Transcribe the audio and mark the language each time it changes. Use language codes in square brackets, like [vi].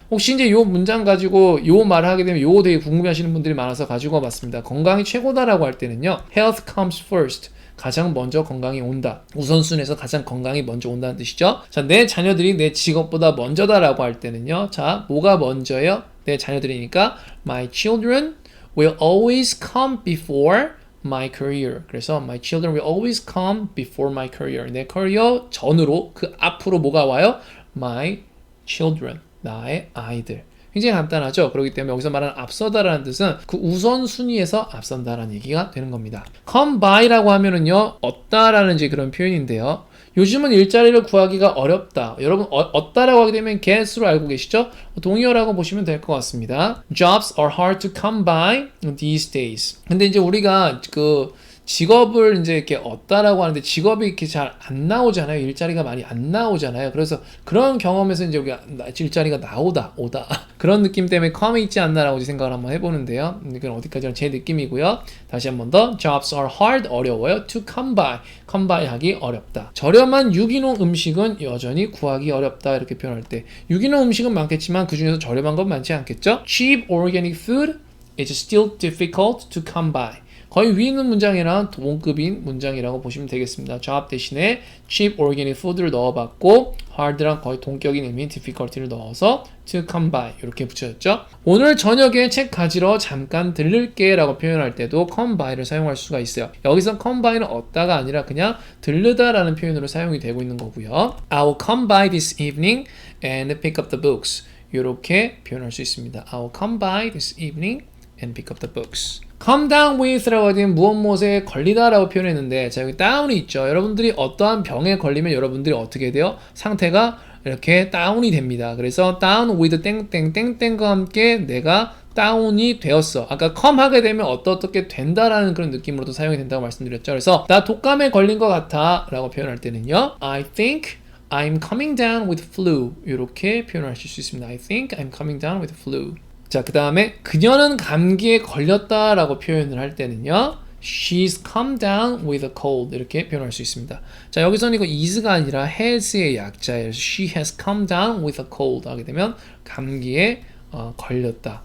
[ko] 혹시 이제 요 문장 가지고 요 말을 하게 되면 요거 되게 궁금해하시는 분들이 많아서 가지고 와봤습니다. 건강이 최고다라고 할 때는요, [en] health comes first. [ko] 가장 먼저 건강이 온다. 우선순위에서 가장 건강이 먼저 온다는 뜻이죠. 자, 내 자녀들이 내 직업보다 먼저다라고 할 때는요. 자, 뭐가 먼저예요? 내 자녀들이니까 [en] my children will always come before my career. [ko] 그래서 [en] my children will always come before my career. [ko] 내 커리어 전으로 그 앞으로 뭐가 와요? [en] my children. [ko] 나의 아이들. 굉장히 간단하죠. 그렇기 때문에 여기서 말하는 앞서다라는 뜻은 그 우선순위에서 앞선다라는 얘기가 되는 겁니다. come by라고 하면은요, 얻다라는 이제 그런 표현인데요. 요즘은 일자리를 구하기가 어렵다. 여러분, 얻다라고 하게 되면 get으로 알고 계시죠? 동의어라고 보시면 될 것 같습니다. [en] Jobs are hard to come by these days. [ko] 근데 이제 우리가 그 직업을 이제 이렇게 얻다라고 하는데 직업이 이렇게 잘 안 나오잖아요. 일자리가 많이 안 나오잖아요. 그래서 그런 경험에서 이제 우리가 일자리가 오다. 그런 느낌 때문에 come이 있지 않나라고 생각을 한번 해보는데요. 이건 어디까지나 제 느낌이고요. 다시 한번 더. [en] Jobs are hard, [ko] 어려워요. [en] To come by, come by [ko] 하기 어렵다. 저렴한 유기농 음식은 여전히 구하기 어렵다. 이렇게 표현할 때 유기농 음식은 많겠지만 그 중에서 저렴한 건 많지 않겠죠? [en] Cheap organic food is still difficult to come by. [ko] 거의 위에 있는 문장이랑 동급인 문장이라고 보시면 되겠습니다. job 대신에 cheap organic food를 넣어봤고 hard랑 거의 동격인 의미 difficulty를 넣어서 to come by 이렇게 붙여졌죠. 오늘 저녁에 책 가지러 잠깐 들를게 라고 표현할 때도 come by를 사용할 수가 있어요. 여기서 come by는 얻다가 아니라 그냥 들르다 라는 표현으로 사용이 되고 있는 거고요. [en] I will come by this evening and pick up the books. [ko] 이렇게 표현할 수 있습니다. [en] I will come by this evening and pick up the books. [ko] come down with라고 하면 무엇에 걸리다 라고 표현했는데 자, 여기 down이 있죠. 여러분들이 어떠한 병에 걸리면 여러분들이 어떻게 돼요? 상태가 이렇게 다운이 됩니다. 그래서 down with 땡땡땡땡과 함께 내가 다운이 되었어. 아까 come 하게 되면 어떻게 된다라는 그런 느낌으로도 사용이 된다고 말씀드렸죠. 그래서 나 독감에 걸린 것 같아 라고 표현할 때는요, [en] I think I'm coming down with flu [ko] 이렇게 표현하실 수 있습니다. [en] I think I'm coming down with flu. [ko] 자, 그 다음에 그녀는 감기에 걸렸다라고 표현을 할 때는요, [en] she's come down with a cold [ko] 이렇게 표현할 수 있습니다. 자, 여기서는 이거 is가 아니라 has의 약자예요. [en] she has come down with a cold [ko] 하게 되면 감기에 걸렸다.